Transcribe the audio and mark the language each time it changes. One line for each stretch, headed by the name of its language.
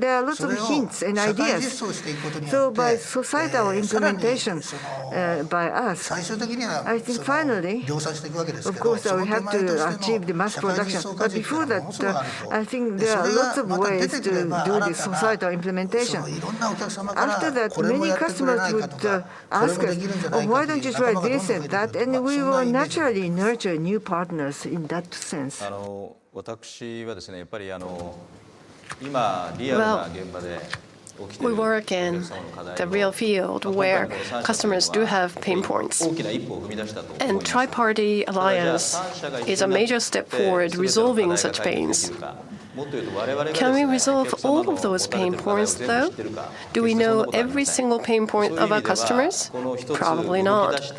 English: There are lots of hints and ideas. So by societal implementation by us, I think finally, of course, we have to achieve the mass production. But before that, I think there are lots of ways to do this societal implementation. After that, many customers would ask us, oh, why don't you try this and that? And we will naturally nurture new partners in that sense.
Japanese: 私はですね、やっぱり今リアルな現場で
English: We work in the real field where customers do have pain points. And tri-party alliance is a major step forward resolving such pains. Can we resolve all of those pain points, though? Do we know every single pain point of our customers? Probably not.